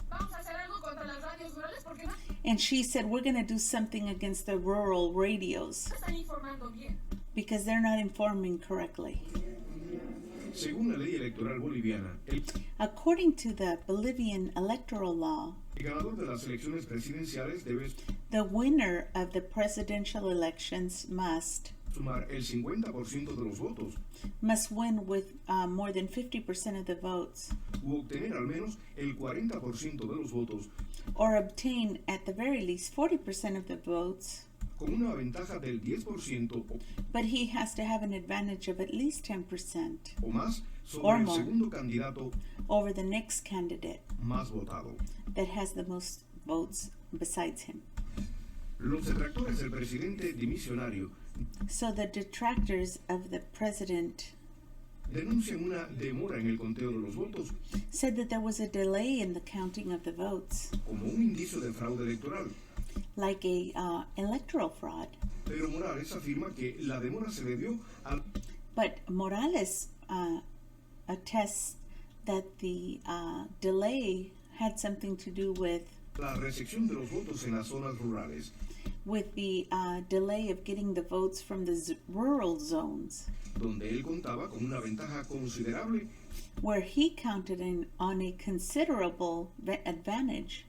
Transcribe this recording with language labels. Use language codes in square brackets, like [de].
[es] vamos a hacer algo contra las radios rurales porque no [en] and she said, we're going to do something against the rural radios [es] están informando bien. [en] because they're not informing correctly. [es] Según la ley electoral boliviana, el [en] According to the Bolivian electoral law, [es] ganador de las elecciones presidenciales debe [en] the winner of the presidential elections must [es] sumar el 50% de los votos [en] win with more than 50% of the votes, [es] u obtener al menos el 40% de los votos [en] or obtain at the very least 40% of the votes, [es] con una ventaja del 10% [en] but he has to have an advantage of at least 10% [es] o más sobre [en] Or [es] el [en] more. [es] segundo candidato [en] over the next candidate [es] más votado. [en] that has the most votes besides him. [es] Los detractores del presidente dimisionario [en] So the detractors of the president [es] denuncian una demora en el conteo de los votos [en] said that there was a delay in the counting of the votes, [es] como un indicio de fraude electoral. [en] like a electoral fraud. [es] Pero Morales afirma que la demora se debió a [en] But Morales attests that the delay had something to do with [es] la recepción de los votos en las zonas rurales, [en] the delay of getting the votes from the rural zones, [es] donde él contaba con una ventaja considerable [en] where he counted on a considerable advantage